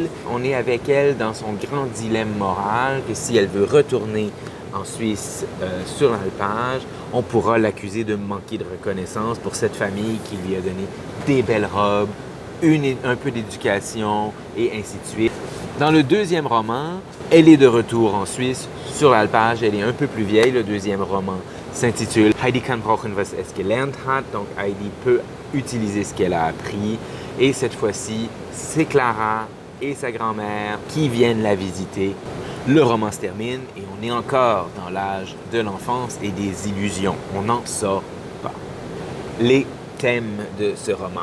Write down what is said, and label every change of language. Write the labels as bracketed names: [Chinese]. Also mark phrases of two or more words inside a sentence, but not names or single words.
[French] On est avec elle dans son grand dilemme moral que si elle veut retourner en Suisse sur l'alpage, on pourra l'accuser de manquer de reconnaissance pour cette famille qui lui a donné des belles robes, un peu d'éducation et ainsi de suite. Dans le deuxième roman, elle est de retour en Suisse sur l'alpage. Elle est un peu plus vieille. Le deuxième roman s'intitule Heidi kann brauchen, was es gelernt hat. Donc Heidi peut utiliser ce qu'elle a appris. Et cette fois-ci, c'est Clara et sa grand-mère qui viennent la visiter. Le roman se termine et on est encore dans l'âge de l'enfance et des illusions. On n'en sort pas. Les thèmes de ce roman.